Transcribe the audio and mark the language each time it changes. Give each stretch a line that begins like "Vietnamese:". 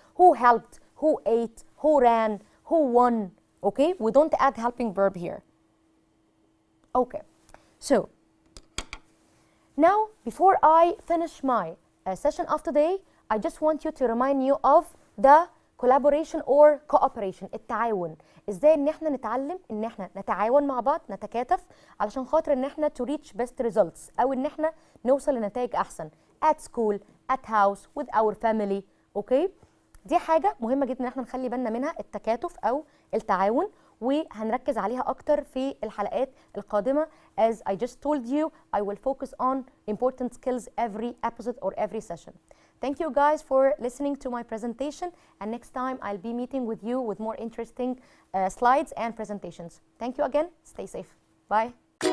English: Who helped, who ate, who ran, who won, okay? We don't add helping verb here. Okay, so now before I finish my session of today, I just want you to remind you of the collaboration or cooperation.
Arabic: التعاون. ازاي ان احنا نتعلم ان احنا نتعاون مع بعض، نتكاتف علشان خاطر ان احنا
English: to reach best results
Arabic: او ان احنا نوصل لنتائج احسن
English: at school, at house, with our family.
Arabic: اوكي؟ دي حاجة مهمة جدا ان احنا نخلي بالنا منها، التكاتف او التعاون، وهنركز عليها اكتر في الحلقات القادمة.
English: As I just told you, I will focus on important skills every episode or every session. Thank you guys for listening to my presentation, and next time I'll be meeting with you with more interesting slides and presentations. Thank you again. Stay safe. Bye.